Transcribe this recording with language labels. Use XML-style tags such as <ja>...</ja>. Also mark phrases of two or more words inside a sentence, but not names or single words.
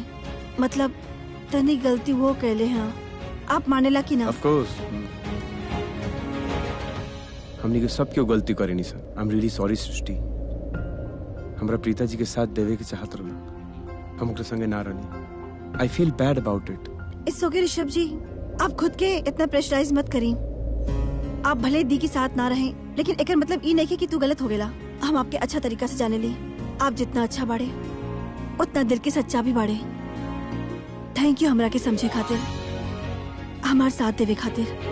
<bho>मतलब तनी गलती वो कैले हैं। आप मानेला कि ना?</bho> <en>of course</en> <bho>हमनी के सब क्यों गलती करे नहीं सर।</bho> <en>I am really sorry सृष्टि।</en> <bho>हमरा प्रीता जी के साथ देवे के चाहत रहना, हम ओकरे संगे ना रहनी।</bho> <en>I feel bad about it. it's okay</en> <bho>ऋषभ जी, आप खुद के इतना प्रेशराइज मत करी। आप भले दी के साथ ना रहें, लेकिन एक मतलब ई नहीं कि तू गलत हो गेला। हम आपके अच्छा तरीका से जाने ली। आप जितना अच्छा बाड़े उतना दिल के सच्चा भी बाड़े।</bho> <en>thank you</en> <bho>हमरा के समझे खातिर, हमार साथ देवे खातिर।</bho>